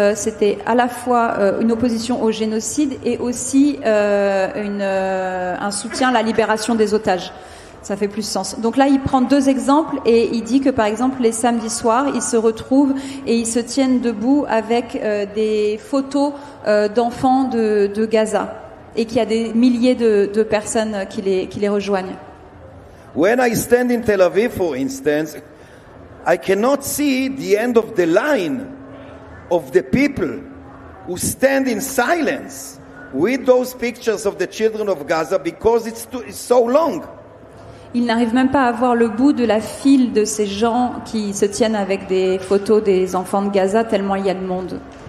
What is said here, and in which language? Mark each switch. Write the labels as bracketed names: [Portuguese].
[French] C'était à la fois une opposition au génocide et aussi un soutien à la libération des otages. Ça fait plus sens. Donc là, il prend 2 exemples et il dit que, par exemple, les samedis soirs, ils se retrouvent et ils se tiennent debout avec des photos d'enfants de Gaza, et qu'il y a des milliers de personnes qui les rejoignent. [English] When I stand in Tel Aviv, for instance, I cannot see the end of the line of the people who stand in silence with those pictures of the children of Gaza because it's so long. [French] Il n'arrive même pas à voir le bout de la file de ces gens qui se tiennent avec des photos des enfants de Gaza, tellement il y a de monde.